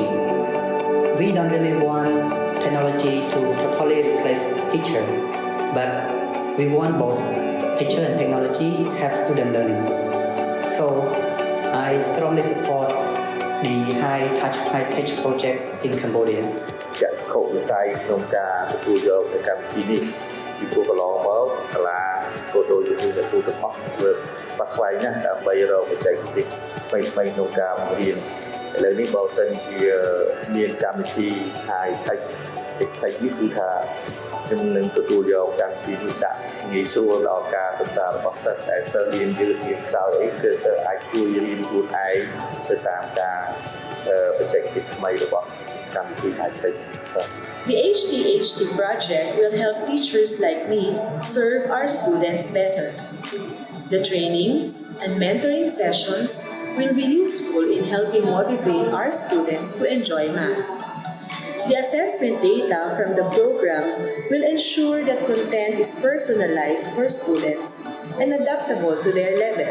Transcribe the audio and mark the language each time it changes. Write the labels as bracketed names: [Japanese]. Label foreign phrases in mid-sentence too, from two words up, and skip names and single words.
[English] We don't really want technology to totally replace teacher, but we want both teacher and technology help student learning. So I strongly support the high-touch, high-tech project in Cambodia. [Khmer] Dạ, ខុសវិស័យក្នុងការទទួលយកនៅកម្មវិធីនេះពីព្រោះកន្លងមកសាលាក៏ដូចជាអ្នក គ្រូទាំងអស់ធ្វើស្វាស្វែងណាស់ដើម្បីរកបច្ចេកទេសថ្មីៗក្នុងការបង្រៀនឥឡូវនេះបើសិនជាមានកម្មវិធី High Tech នេះគឺថាខ្ញុំនឹងទទួលយកកម្មវិធីនេះដាក់ងាយស្រួលដល់ការសិក្សារបស់សិស្សដែលសិស្សរៀនយឺតរៀនខ្សោយអីគឺសិស្សអាចជួយរៀនខ្លួនឯងទៅតាមការបច្ចេកទេសថ្មីរបស់កម្មវិធី High Tech [English] The HTHT project will help teachers like me serve our students better. The trainings and mentoring sessions will be useful in helping motivate our students to enjoy math. The assessment data from the program will ensure that content is personalized for students and adaptable to their level.